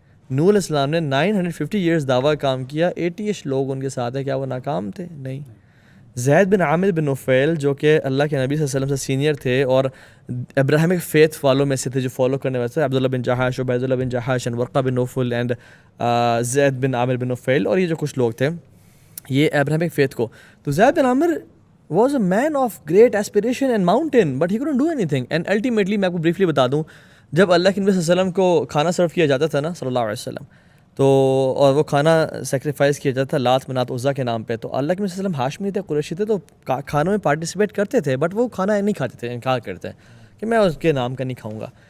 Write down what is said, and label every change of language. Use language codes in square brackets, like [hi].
[ur] نوح علیہ السلام نے 950 ایئرز دعویٰ کام کیا, 80ish لوگ ان کے ساتھ ہیں, کیا وہ ناکام تھے؟ نہیں. زید بن عامر بن نفیل جو کہ اللہ کے نبی صلی اللہ علیہ وسلم سے سینئر تھے اور ابراہیمک فیتھ فالو میں سے تھے, جو فالو کرنے والے تھے, عبداللہ بن جہاش, عبید اللہ بن جہاش, and Waraqah bin Naufal, and زید بن عامر بن نفیل, اور یہ جو کچھ لوگ تھے یہ ابراہیمک فیتھ کو. [en] تو Zaid bin Amir was a man of great aspiration and mountain, but he couldn't do anything. And ultimately [ur] میں آپ کو briefly بتا دوں, جب اللہ کے نبی صلی اللہ علیہ وسلم کو کھانا سرو کیا جاتا تھا نا صلی اللہ علیہ وسلم, تو اور وہ کھانا سیکریفائز کیا جاتا تھا لات منات عزا کے نام پہ, تو اللہ کے نبی صلی اللہ علیہ وسلم ہاشمی تھے, قریشی تھے, تو کھانوں میں پارٹیسپیٹ کرتے تھے, بٹ وہ کھانا نہیں کھاتے تھے, انکار کرتے کہ میں اس کے نام کا نہیں کھاؤں گا.